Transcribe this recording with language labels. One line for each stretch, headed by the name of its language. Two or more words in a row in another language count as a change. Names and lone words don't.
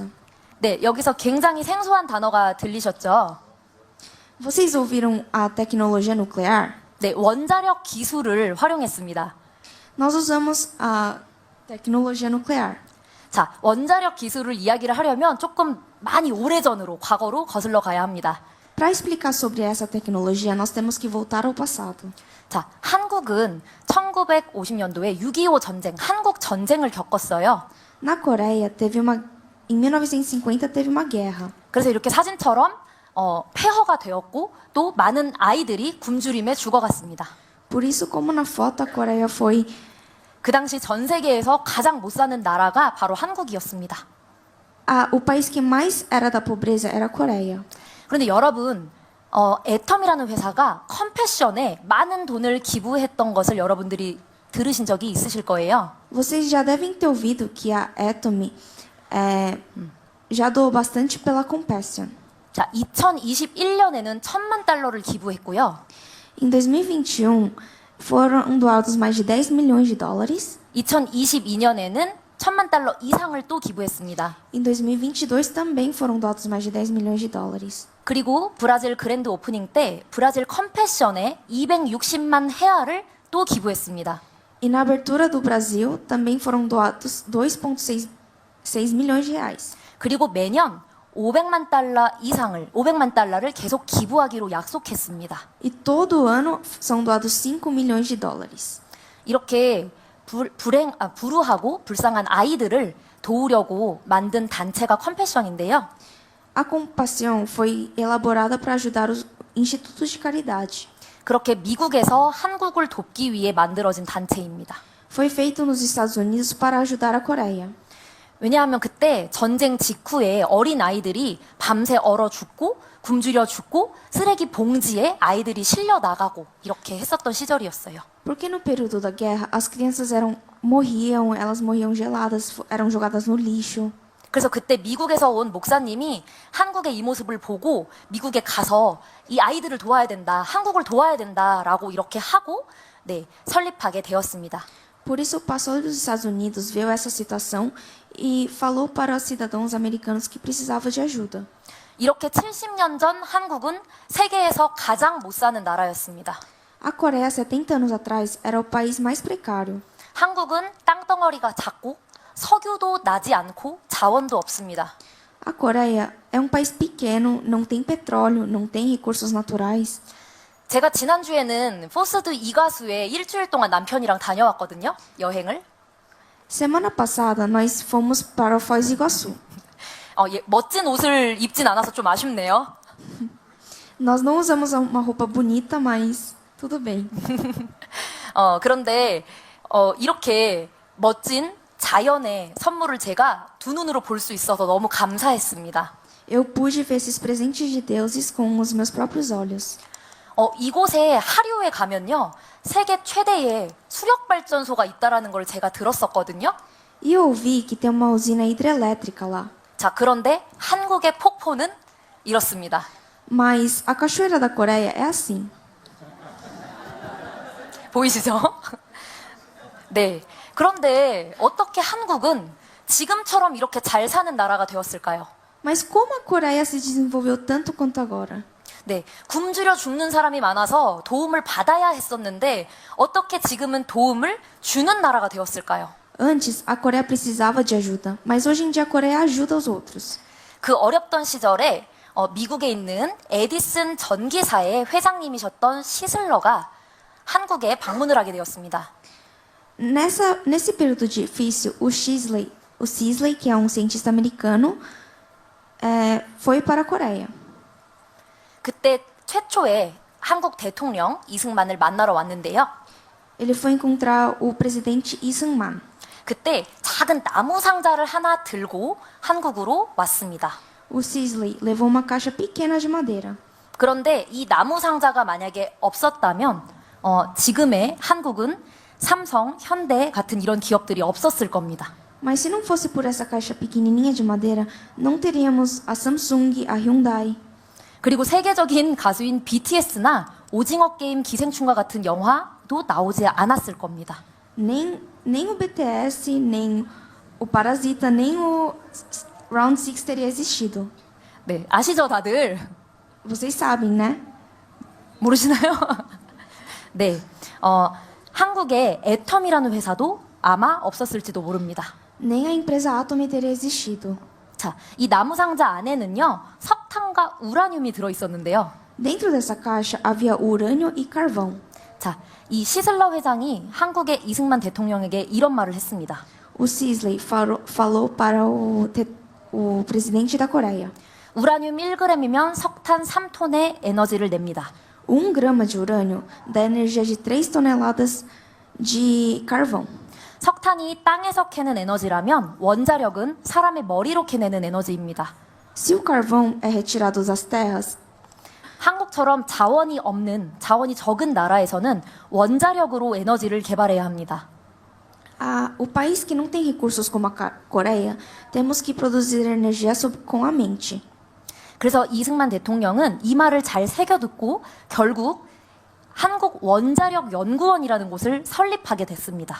Korean: 네, 여기서 굉장히 생소한 단어가 들리셨죠?
Portuguese: Vocês ouviram a tecnologia nuclear?
Korean: 네, 원자력 기술을 활용했습니다.
Portuguese: Nós usamos a tecnologia nuclear.
Korean: 자, 원자력 기술을 이야기를 하려면 조금 많이 오래전으로, 과거로 거슬러 가야 합니다.
Portuguese: Para explicar sobre essa tecnologia, nós temos que voltar ao passado.
Korean: 자, 한국은 1950년도에 6.25 전쟁, 한국 전쟁을 겪었어요.
Portuguese: Na Coreia, em 1950 teve uma guerra.
Korean: 그래서 이렇게 사진처럼 폐허가 되었고 또 많은 아이들이 굶주림에 죽어갔습니다.
Portuguese: Por isso, como na foto, a Coreia foi
Korean: 그 당시 전 세계에서 가장 못 사는 나라가 바로 한국이었습니다.
Portuguese: o país que mais era da pobreza era a Coreia.
Korean: 그런데 여러분, 애텀이라는 회사가 컴패션에 많은 돈을 기부했던 것을 여러분들이 들으신 적이 있으실 거예요.
Portuguese: Vocês já devem ter ouvido que a Atomy já doou bastante pela Compassion.
Korean: 자, 2021년에는 1,000만 달러를 기부했고요.
Portuguese: Em 2021, foram doados mais de 10 milhões de dólares.
Korean: 2022년에는 1,000만 달러 이상을 또 기부했습니다.
Portuguese: Em 2022 também foram doados mais de 10 milhões de dólares.
Korean: 그리고 브라질 그랜드 오프닝 때 브라질 컴패션에 260만 헤아를 또 기부했습니다.
Portuguese: E na abertura do Brasil também foram doados 2,6 milhões de reais.
Korean: 그리고 매년 500만 달러를 계속 기부하기로 약속했습니다.
Portuguese: E todo ano são doados 5 milhões de dólares.
Korean: 이렇게 불우하고 불쌍한 아이들을 도우려고 만든 단체가 컴패션인데요.
Portuguese: A Compaixão foi elaborada para ajudar os institutos de caridade.
Korean: 그렇게 미국에서 한국을 돕기 위해 만들어진 단체입니다.
Portuguese: Foi feito nos Estados Unidos para ajudar a Coreia.
Korean: 왜냐하면 그때 전쟁 직후에 어린 아이들이 밤새 얼어 죽고 굶주려 죽고 쓰레기 봉지에 아이들이 실려 나가고 이렇게 했었던 시절이었어요.
Portuguese: Porque no período da guerra as crianças elas morriam geladas, eram jogadas no lixo.
Korean: 그래서 그때 미국에서 온 목사님이 한국의 이 모습을 보고 미국에 가서 이 아이들을 도와야 된다, 한국을 도와야 된다라고 이렇게 하고 설립하게 되었습니다.
Portuguese: Por isso o pastor dos Estados Unidos viu essa situação e falou para os cidadãos americanos que precisavam de ajuda.
Korean: 이렇게 70년 전 한국은 세계에서 가장 못 사는 나라였습니다.
Portuguese: A Coreia, 70 anos atrás, era o país mais precário.
Korean: 한국은 땅덩어리가 작고 석유도 나지 않고 자원도 없습니다.
Portuguese: A Coreia é um país pequeno, não tem petróleo, não tem recursos naturais.
Korean: 제가 지난주에는 포스드 이가수에 일주일 동안 남편이랑 다녀왔거든요. 여행을.
Portuguese: Semana passada, nós fomos para o Foz do Iguaçu.
Korean: 멋진 옷을 입진 않아서 좀 아쉽네요.
Portuguese: Nós não usamos uma roupa bonita, mas tudo bem.
Korean: 그런데 이렇게 멋진 자연의 선물을 제가 두 눈으로 볼 수 있어서 너무 감사했습니다.
Portuguese: Eu pude ver esses presentes de deuses com os meus próprios olhos.
Korean: 이곳에 하류에 가면요. 세계 최대의 수력발전소가 있다라는 걸 제가 들었었거든요.
Portuguese: E eu ouvi que tem uma usina hidrelétrica lá.
Korean: 자, 그런데 한국의 폭포는 이렇습니다.
Portuguese: Mas a cachoeira da Coreia é assim.
Korean: 보이시죠? 네. 그런데 어떻게 한국은 지금처럼 이렇게 잘 사는 나라가 되었을까요?
Portuguese: Mas como a Coreia se desenvolveu tanto quanto agora?
Korean: 네. 굶주려 죽는 사람이 많아서 도움을 받아야 했었는데 어떻게 지금은 도움을 주는 나라가 되었을까요?
Portuguese: Antes, a Coreia precisava de ajuda, mas hoje em dia a Coreia ajuda os outros.
Korean: 그 어렵던 시절에 미국에 있는 에디슨 전기사의 회장님이셨던 시슬러가 한국에 방문을 하게 되었습니다.
Portuguese: Nesse período difícil, o Sisley, que é um cientista americano, foi para a Coreia.
Korean: 그때 최초의 한국 대통령 이승만을 만나러 왔는데요.
Portuguese: Ele foi encontrar o presidente Lee Sung-man.
Korean: 그때 작은 나무 상자를 하나 들고 한국으로 왔습니다.
Portuguese: O Sisley levou uma caixa pequena de madeira.
Korean: 그런데 이 나무 상자가 만약에 없었다면 지금의 한국은 삼성, 현대 같은 이런 기업들이 없었을 겁니다.
Portuguese: Mas se não fosse por essa caixa pequenininha de madeira, não teríamos a Samsung, a Hyundai.
Korean: 그리고 세계적인 가수인 BTS나 오징어 게임 기생충과 같은 영화도 나오지 않았을 겁니다.
Portuguese: Nem o BTS, nem o Parasita, nem o Round 6 teria existido.
Korean: 네, 아시죠 다들?
Portuguese: Vocês sabem, né?
Korean: 모르시나요? 네, 한국의 애텀이라는 회사도 아마 없었을지도 모릅니다.
Portuguese: Nem a empresa Atom teria existido.
Korean: 자, 이 나무 상자 안에는요, 석탄과 우라늄이 들어있었는데요.
Portuguese: Dentro dessa caixa havia urânio e carvão.
Korean: 자, 이 시슬러 회장이 한국의 이승만 대통령에게 이런 말을 했습니다.
Portuguese: O Sisley falou para o presidente da Coreia.
Korean: 우라늄 1g이면 석탄 3톤의 에너지를 냅니다.
Portuguese: 1 grama de urânio dá energia de 3 toneladas de carvão.
Korean: 석탄이 땅에서 캐는 에너지라면 원자력은 사람의 머리로 캐내는 에너지입니다.
Portuguese: Se o carvão é retirado das terras,
Korean: 한국처럼 자원이 적은 나라에서는 원자력으로 에너지를 개발해야 합니다.
Portuguese: o país que não tem recursos como a Coreia, temos que produzir energia com a mente.
Korean: 그래서 이승만 대통령은 이 말을 잘 새겨듣고 결국 한국 원자력 연구원이라는 곳을 설립하게 됐습니다.